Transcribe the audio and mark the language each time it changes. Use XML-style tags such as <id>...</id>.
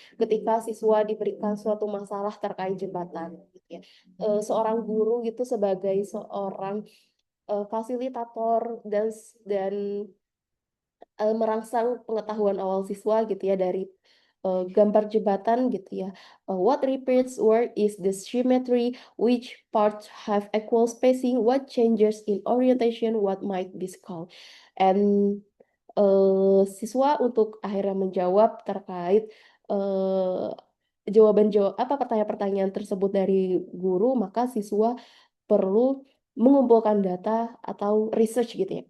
<id>Ketika siswa diberikan suatu masalah terkait jembatan gitu ya. Seorang guru gitu sebagai seorang fasilitator dan merangsang pengetahuan awal siswa gitu ya dari gambar jembatan gitu ya.</id> <en>What repeats where is the symmetry, which parts have equal spacing, what changes in orientation, what might be called.</en> <id>And siswa untuk akhirnya menjawab terkait pertanyaan-pertanyaan tersebut dari guru, maka siswa perlu mengumpulkan data atau research gitu ya.</id>